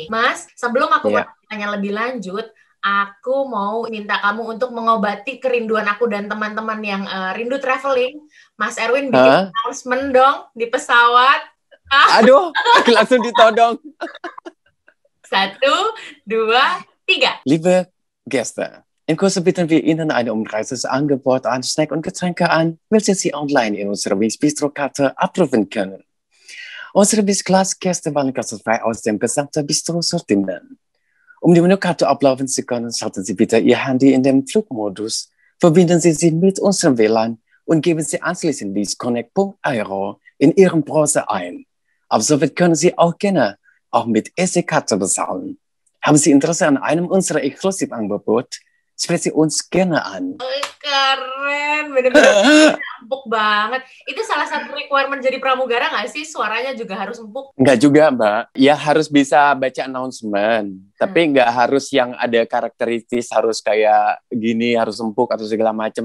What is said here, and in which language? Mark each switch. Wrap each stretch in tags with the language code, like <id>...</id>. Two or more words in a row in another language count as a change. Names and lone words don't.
<id>Mas, sebelum aku bertanya lebih lanjut, aku mau minta kamu untuk mengobati kerinduan aku dan teman-teman yang rindu traveling. Mas Erwin bikin announcement dong di pesawat. Aduh, langsung ditodong. 1, 2, 3.</id> <de>Liebe Gäste, in Kürze bieten wir Ihnen ein umfangreiches Angebot an Snack und Getränke an, welches Sie online in unserer Bistro-Karte abrufen können. Unsere Bis-Class-Gäste wählen kostenfrei aus dem gesamten Bistro-Sortiment. Um die Menükarte ablaufen zu können, schalten Sie bitte Ihr Handy in den Flugmodus, verbinden Sie sich mit unserem WLAN und geben Sie anschließend Disconnect.euro in Ihrem Browser ein. Ab sofort können Sie auch gerne auch mit EC-Karte bezahlen. Haben Sie Interesse an einem unserer Exklusivangebote? Sprechen Sie uns gerne an.</de> <id>Keren, bener-bener empuk banget. Itu salah satu requirement jadi pramugara nggak sih? Suaranya juga harus empuk? Nggak juga, Mbak. Ya harus bisa baca announcement. Tapi nggak harus yang ada karakteristik harus kayak gini, harus empuk atau segala macam.</id>